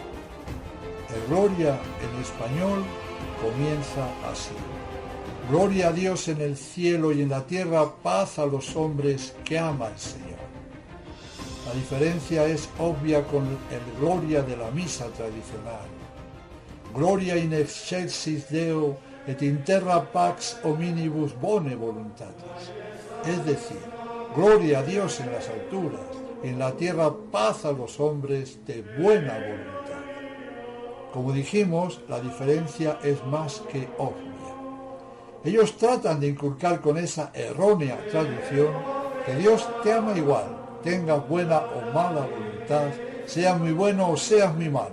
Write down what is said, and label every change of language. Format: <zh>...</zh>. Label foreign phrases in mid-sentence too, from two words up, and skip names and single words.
<es>El Gloria en español comienza así: Gloria a Dios en el cielo y en la tierra, paz a los hombres que ama el Señor. La diferencia es obvia con el Gloria de la misa tradicional.</es> <la>Gloria in excelsis Deo et in terra pax hominibus bone voluntatis.</la> <es>Es decir, gloria a Dios en las alturas, y en la tierra paz a los hombres de buena voluntad. Como dijimos, la diferencia es más que obvia. Ellos tratan de inculcar con esa errónea traducción que Dios te ama igual, tengas buena o mala voluntad, seas muy bueno o seas muy malo.</es>